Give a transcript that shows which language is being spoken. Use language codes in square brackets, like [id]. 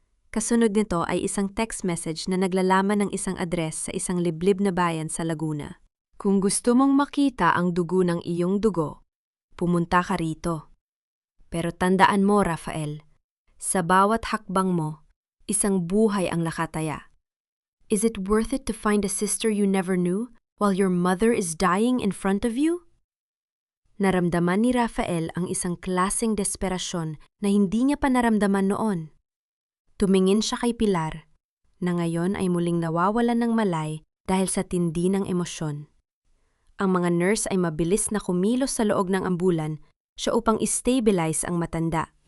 [tl] Kasunod nito ay isang text message na naglalaman ng isang address sa isang liblib na bayan sa Laguna. Kung gusto mong makita ang dugo ng iyong dugo, pumunta ka rito. Pero tandaan mo, Rafael, sa bawat hakbang mo, isang buhay ang nakataya. [en] Is it worth it to find a sister you never knew while your mother is dying in front of you? [tl] Naramdaman ni Rafael ang isang klaseng desperasyon na hindi niya pa naramdaman noon. Tumingin siya kay Pilar, na ngayon ay muling nawawalan ng malay dahil sa tindi ng emosyon. Ang mga nurse ay mabilis na kumilos sa loob ng ambulan siya upang i-stabilize ang matanda.